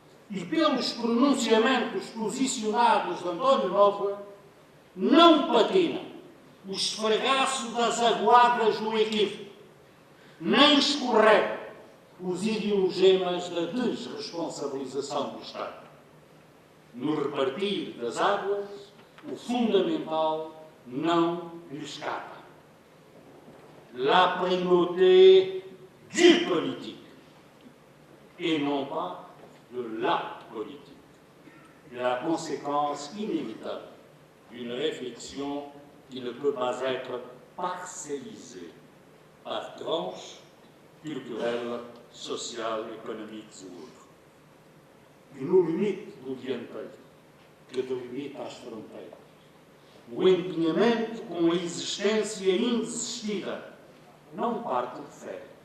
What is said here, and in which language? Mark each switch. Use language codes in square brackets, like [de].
[pt] E pelos pronunciamentos posicionados de António Novoa, não patina o esfregaço das aguadas do equívoco, nem escorrega os ideologemas da desresponsabilização do Estado. no repartir das águas, o fundamental não lhe escapa. [fr] La primauté du politique et non pas de la politique. La conséquence inévitable d'une réflexion qui ne peut pas être parcellisée par tranches culturelles, sociales, économiques ou autres. [pt] E no limite do dianteiro, que delimita as fronteiras, o empenhamento com a existência indesistida não parte de férias.